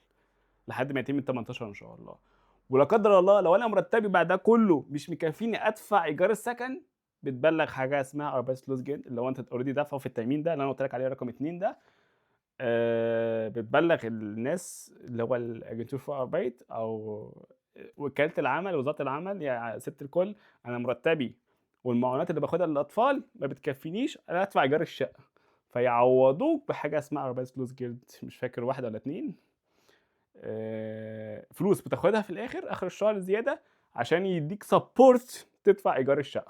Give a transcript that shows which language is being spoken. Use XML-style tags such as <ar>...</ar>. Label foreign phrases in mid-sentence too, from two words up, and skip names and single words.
<ar>لحد ما يتم ال18 إن شاء الله. ولا قدّر الله لو أنا مرتبي بعد ده كله مش مكفّيني أدفع إيجار السكن، بتبلّغ حاجة اسمها Arbeitslosengeld اللي هو أنت already دافعه في التأمين ده اللي أنا قُلت لك عليه رقم 2 ده، بتبلّغ الناس اللي هو ال</ar> <de>agentur für Arbeit</de> <ar>أو وكالة العمل، وزارة العمل، يا سِت الكل أنا مرتبي والمعونات اللي باخدها للأطفال ما بتكفّينيش أنا أدفع إيجار الشقة، فيعوّضوك بحاجة اسمها Arbeitslosengeld مش فاكر 1 والّا 2 فلوس بتاخدها في الآخر، آخر الشهر زيادة عشان يدّيك support تدفع إيجار الشقة.</ar>